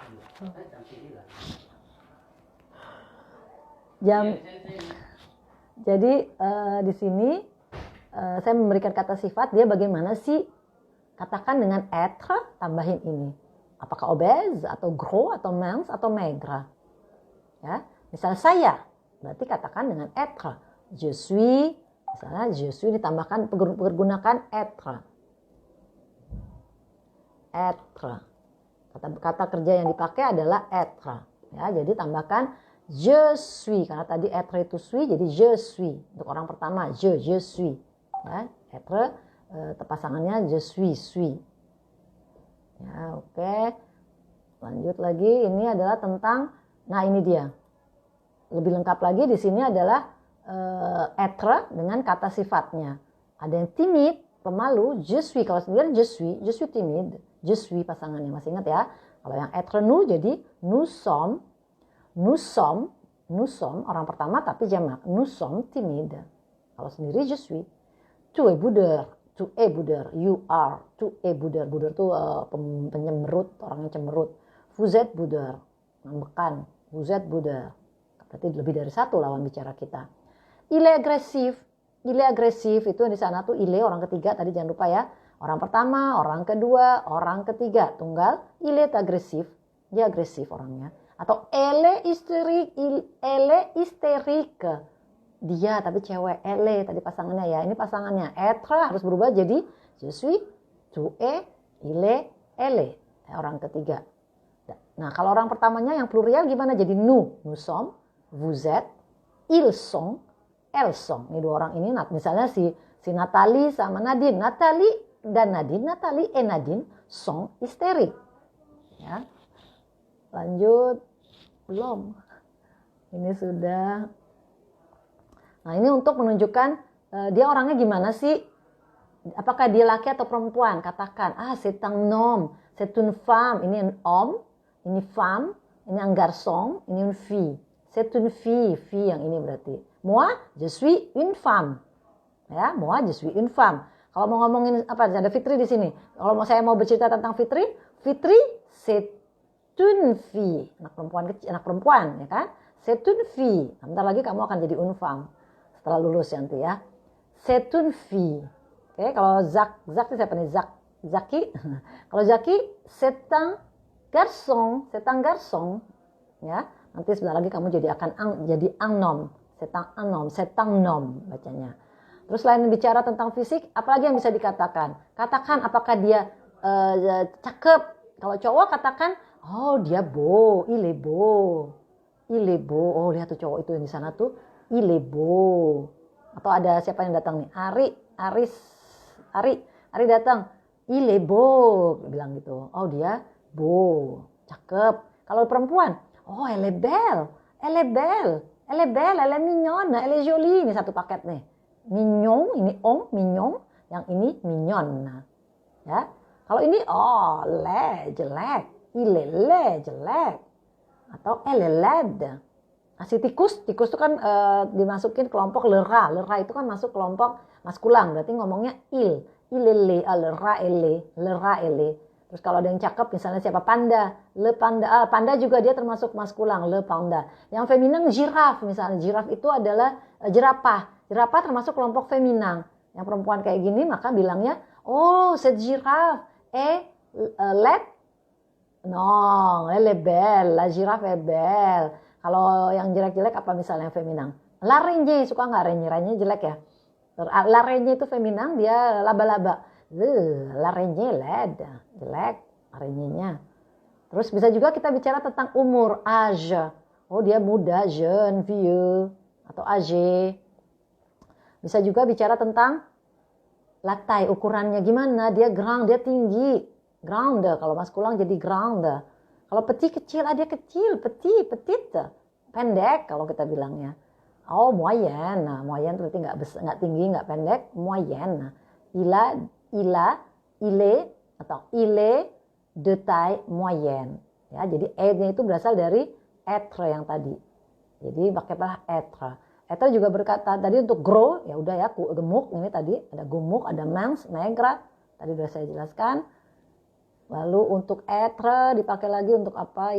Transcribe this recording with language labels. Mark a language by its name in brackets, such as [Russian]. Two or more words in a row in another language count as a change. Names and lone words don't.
[Indonesian] Jadi di sini saya memberikan kata sifat, dia bagaimana sih? Katakan dengan être, tambahin ini. Apakah obèse atau gros atau mince atau maigre? Ya, misal saya, berarti katakan dengan être. [French] Je suis, misalnya je suis [Indonesian] ditambahkan pergunakan [French] être. [Indonesian] Être. Kata kerja yang dipakai adalah être. Ya, jadi tambahkan [French] je suis [Indonesian] karena tadi être itu suis, jadi [French] je suis. [Indonesian] Untuk orang pertama [French] je suis. [Indonesian] Ya, être pasangannya [French] je suis. [Indonesian] Ya, oke. Lanjut lagi, ini adalah tentang, nah ini dia. Lebih lengkap lagi di sini adalah être dengan kata sifatnya. Ada yang timid, pemalu, [French] je suis. [Indonesian] Kalau sendiri [French] je suis timide. Je suis [Indonesian] pasangannya, masih ingat ya. Kalau yang être nous jadi [French] nous sommes [Indonesian] orang pertama tapi jamak. [French] Nous sommes timides. [Indonesian] Kalau sendiri [French] je suis. Tu es boudeur, [English] you are. [French] Tu es boudeur. [Indonesian] Boudeur itu penyemberut, orang yang cemberut. [French] Vous êtes boudeur, ngambekan. Vous êtes boudeur. [Indonesian] Berarti lebih dari satu lawan bicara kita. [French] Il est agressif [Indonesian] itu di sana tuh [French] il est [Indonesian] orang ketiga tadi jangan lupa ya. Orang pertama, orang kedua, orang ketiga tunggal. [French] Il est agressif. [Indonesian] dia agresif orangnya. [French] Atau elle hystérique, [Indonesian] dia tapi cewek, elle tadi pasangannya ya, ini pasangannya. [French] Être [Indonesian] harus berubah jadi [French] je suis, tu es, il est, elle, [Indonesian] orang ketiga. Nah kalau orang pertamanya yang plurial gimana? [French] Jadi nous sommes, vous êtes, ils sont, elles sont. [Indonesian] Ini dua orang ini, misalnya si Nathalie sama Nadine. [French] Nathalie dan Nadine, Nathalie et Nadine sont hystériques. [Indonesian] Ya. Lanjut. Belum. Ini sudah. Nah ini untuk menunjukkan dia orangnya gimana sih? Apakah dia laki atau perempuan? Katakan, [French] c'est un homme, c'est une femme. Ini un homme, ini femme, ini un garçon, ini une fille. C'est une fille, fille [Indonesian] yang ini berarti. [French] Moi, je suis une femme. Ya, moi, je suis une femme. [Indonesian] Kalau mau ngomongin apa? Ada Fitri di sini. Kalau saya mau bercerita tentang Fitri, Fitri [French] c'est une fille, [Indonesian] anak perempuan kecil, anak perempuan, ya kan? [French] C'est une fille. [Indonesian] Bentar lagi kamu akan jadi [French] une femme [Indonesian] setelah lulus nanti ya. [French] C'est une fille. [Indonesian] Oke, kalau Zak itu siapa nih? Zaki. Kalau Zaki, [French] c'est un garçon, [Indonesian] ya. Nanti sebentar lagi kamu jadi [French] un homme. C'est un homme [Indonesian] bacanya. Terus selain bicara tentang fisik, apalagi yang bisa dikatakan? Katakan apakah dia cakep. Kalau cowok katakan, oh dia beau, [French] il est beau. [Indonesian] Oh lihat tuh cowok itu yang di sana tuh, [French] il est beau. [Indonesian] Atau ada siapa yang datang nih? Ari datang, [French] il est beau, [Indonesian] bilang gitu. Oh dia beau, cakep. Kalau perempuan, [French] oh elle est belle, elle est mignonne, elle est jolie. [Indonesian] Ini satu paket nih. [French] Mignon, ini mignon, yang ini mignonne. [Indonesian] Ya. Kalau ini jelek, [French] il est laid, [Indonesian] jelek. [French] Atau elle est laide. [Indonesian] Nah, si tikus itu kan dimasukin kelompok [French] le rat [Indonesian] itu kan masuk kelompok maskulan, berarti ngomongnya [French] il est laid, le rat est laid. [Indonesian] Terus kalau ada yang cakep misalnya siapa? Panda, panda juga dia termasuk maskulan, [French] le panda. [Indonesian] Yang feminin giraffe misalnya, giraffe itu adalah jerapah termasuk kelompok feminin. Yang perempuan kayak gini maka bilangnya, [French] oh cette girafe est laide. Non, elle est belle, la girafe est belle. [Indonesian] Kalau yang jelek-jelek apa misalnya yang feminin? L'araignée, suka nggak araignée jelek ya? L'araignée itu feminin, dia laba-laba. [French] L'araignée laide, jelek araignée-nya. [Indonesian] Terus bisa juga kita bicara tentang umur, âge. Oh dia muda, [French] jeune, vieux, [Indonesian] atau âgé. Bisa juga bicara tentang [French] la taille, [Indonesian] ukurannya gimana, dia grand, dia tinggi. Grande, kalau maskulang jadi grande. Kalau petit kecil, dia kecil, petite. Pendek kalau kita bilangnya. Oh moyenne, nah, moyenne berarti nggak tinggi, nggak pendek, moyenne. [French] Il est de taille moyenne. [Indonesian] Ya, jadi e-nya itu berasal dari être yang tadi. Jadi pakailah être. Être juga berkata tadi untuk gros, ya udah ya, gemuk ini tadi ada gemuk, ada mince, maigre. Tadi sudah saya jelaskan. Lalu untuk être dipakai lagi untuk apa?